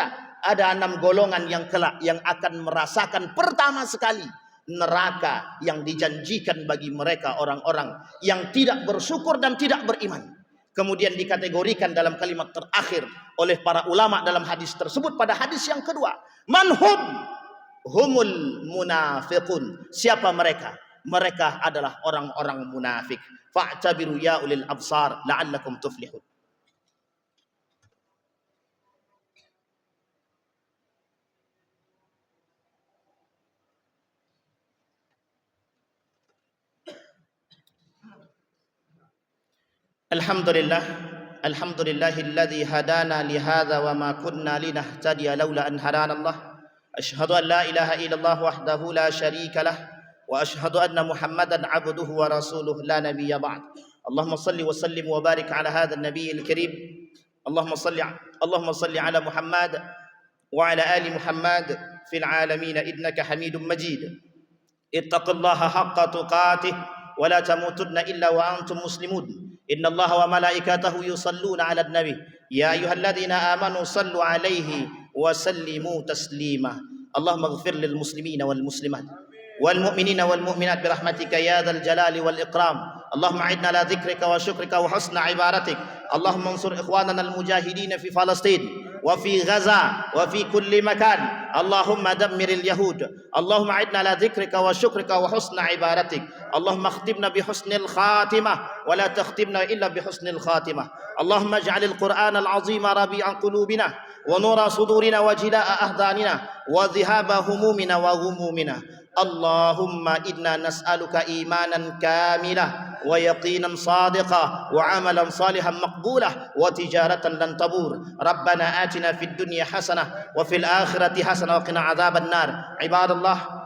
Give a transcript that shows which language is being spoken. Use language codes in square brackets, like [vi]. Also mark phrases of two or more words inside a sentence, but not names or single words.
[id] Ada 6 golongan yang kelak yang akan merasakan pertama sekali neraka yang dijanjikan bagi mereka orang-orang yang tidak bersyukur dan tidak beriman. Kemudian dikategorikan dalam kalimat terakhir oleh para ulama dalam hadis tersebut pada hadis yang kedua. [ar] منهم هم المنافقون. [id] Siapa mereka? Mereka adalah orang-orang munafik. [ar] فاعتبروا يا أولي الأبصار لعلكم تفلحون. الحمد لله، الحمد لله الذي هدانا لهذا وما كنا لنهتدي لولا أن هدانا الله. أشهد أن لا إله إلا الله وحده لا شريك له وأشهد أن محمدا عبده ورسوله لا نبي بعد. اللهم صل وسلم وبارك على هذا النبي الكريم. اللهم صل على محمد وعلى آل محمد في العالمين إنك حميد مجيد. اتقوا الله حق تقاته ولا تموتن إلا وأنتم مسلمون. إن الله وملائكته يصلون على النبي. يا أيها الذين آمنوا صلوا عليه وسلموا تسليما. اللهم اغفر للمسلمين والمسلمات والمؤمنين والمؤمنات برحمتك يا ذا الجلال والإكرام. اللهم أعنا على ذكرك وشكرك وحسن عبادتك. اللهم انصر إخواننا المجاهدين في فلسطين وفي غزة وفي كل مكان. اللهم دمر اليهود. اللهم أعنا على ذكرك وشكرك وحسن عبادتك. اللهم اختمنا بحسن الخاتمة ولا تختمنا إلا بحسن الخاتمة. اللهم اجعل القرآن العظيم ربيع قلوبنا ونور صدورنا وجلاء أحزاننا وذهاب همومنا وغمومنا. اللهم إنا نسألك إيمانا كاملا ويقينا صادقا وعملا صالحا مقبولا وتجارة لن تبور. ربنا آتنا في الدنيا حسنة وفي الآخرة حسنة وقنا عذاب النار. Ibadallah,